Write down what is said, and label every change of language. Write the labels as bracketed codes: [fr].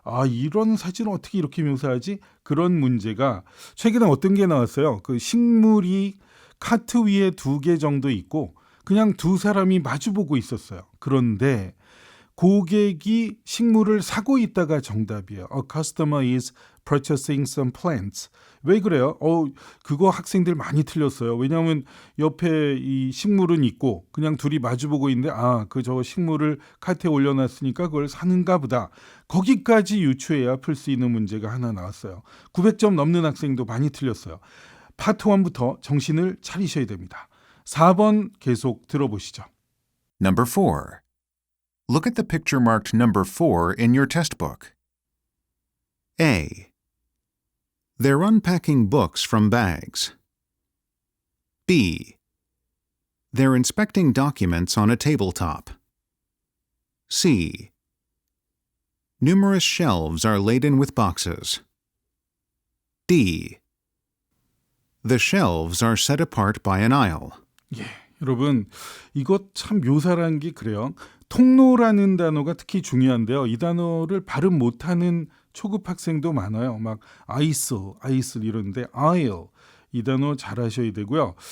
[ko] 이런 사진을 어떻게 이렇게 묘사하지? 그런 문제가 최근에 어떤 게 나왔어요. 그 식물이 카트 위에 2개 정도 있고 그냥 두 사람이 마주보고 있었어요. 그런데 고객이 식물을 사고 있다가 정답이에요. [en] A customer is purchasing some plants. [ko] 왜 그래요? 그거 학생들 많이 틀렸어요. 왜냐하면 옆에 이 식물은 있고 그냥 둘이 마주보고 있는데 저 식물을 카트에 올려놨으니까 그걸 사는가 보다. 거기까지 유추해야 풀 수 있는 문제가 하나 나왔어요. 900점 넘는 학생도 많이 틀렸어요. 파트 1부터 정신을 차리셔야 됩니다. 4번 계속 들어보시죠. [en] Number 4. Look at the picture marked number 4 in your test book. A. They're unpacking books from bags. B. They're inspecting documents on a tabletop. C. Numerous shelves are laden with boxes. D. The shelves are set apart by an aisle. [ko] 여러분 이것 참 묘사라는 게 그래요. 통로라는 단어가 특히 중요한데요. 이 단어를 발음 못하는 초급 학생도 많아요. 막 아이슬 이러는데 aisle 이 단어 잘 하셔야 되고요.